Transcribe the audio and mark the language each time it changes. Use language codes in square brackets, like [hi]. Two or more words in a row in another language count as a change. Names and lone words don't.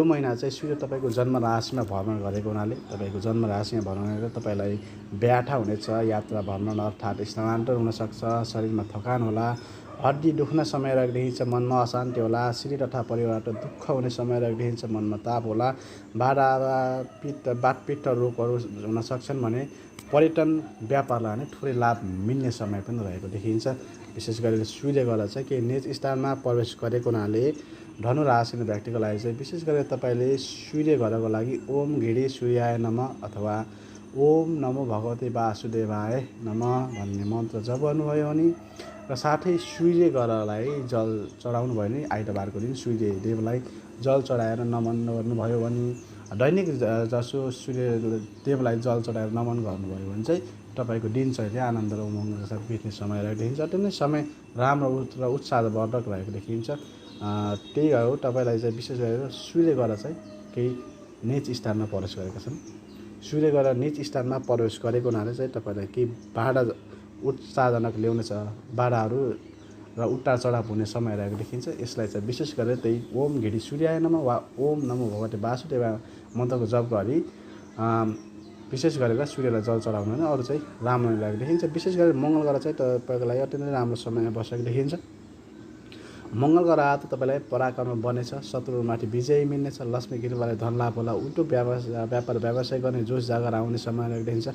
[ne] महिना चाहिँ सूर्य तपाईँको जन्म राशिमा भ्रमण गरेको हुनाले तपाईँको जन्म राशिमा भ्रमण गरेर तपाईँलाई व्याठा हुनेछ, यात्रा भ्रमण अर्थात् स्थानान्तर हुनसक्छ, शरीरमा थकान होला, हड्डी दुख्न समय रहेको देखिन्छ, मनमा अशान्ति होला, श्री तथा परिवारबाट दुःख हुने समय रहेको देखिन्छ, मनमा ताप होला, बातपित्त रोगहरू हुन सक्छन् भने पर्यटन व्यापारलाई नै थोरै लाभ मिल्ने समय पनि रहेको देखिन्छ। विशेष गरेर सूर्य ग्रह चाहिँ केही निज स्थानमा प्रवेश गरेको हुनाले धनु राशि व्यक्तिको लागि चाहिँ विशेष गरेर तपाईँले सूर्य ग्रहको लागि [sa] ओम घिडी सूर्याय नमः [ne] अथवा [sa] ओम नमो भगवते वासुदेवाय नमः [ne] भन्ने मन्त्र जप गर्नुभयो भने र साथै सूर्य ग्रहलाई जल चढाउनु भयो भने आइतबारको दिन सूर्य देवलाई जल चढाएर नमन गर्नुभयो भने दैनिक जसो सूर्य देवलाई जल चढाएर नमन गर्नुभयो भने चाहिँ तपाईँको दिनचर्या आनन्द र उमङ्गका साथ बित्ने समय रहेको देखिन्छ। अत्यन्तै समय राम्रो र उत्साहवर्धक रहेको देखिन्छ। त्यही हो तपाईँलाई चाहिँ विशेष गरेर सूर्य गएर चाहिँ केही नीच स्थानमा प्रवेश गरेका छन्। सूर्य गएर नीच स्थानमा प्रवेश गरेको हुनाले चाहिँ तपाईँलाई केही बाधा उत्साहजनक ल्याउनेछ, बाधाहरू र उतार चढाव हुने समय रहेको देखिन्छ। यसलाई चाहिँ विशेष गरेर त्यही [sa] ओम घिडी सूर्याय नमः [ne] वा [sa] ओम नमो भगवते वासुदेवाय [ne] मन्त्रको जप गरी विशेष गरेर सूर्यलाई जल चढाउनु होइन, अरू चाहिँ राम्रो लागेको देखिन्छ। विशेष गरेर मङ्गल ग्रह चाहिँ तपाईँको लागि अत्यन्तै राम्रो समयमा बसेको देखिन्छ। मङ्गल ग्रह आएर तपाईँलाई पराक्रम बनेछ, शत्रुमाथि विजय मिल्नेछ, लक्ष्मी कृपाले धन लाभ होला, उल्टो व्यापार व्यवसाय गर्ने जोस जागर आउने समय रहेको देखिन्छ।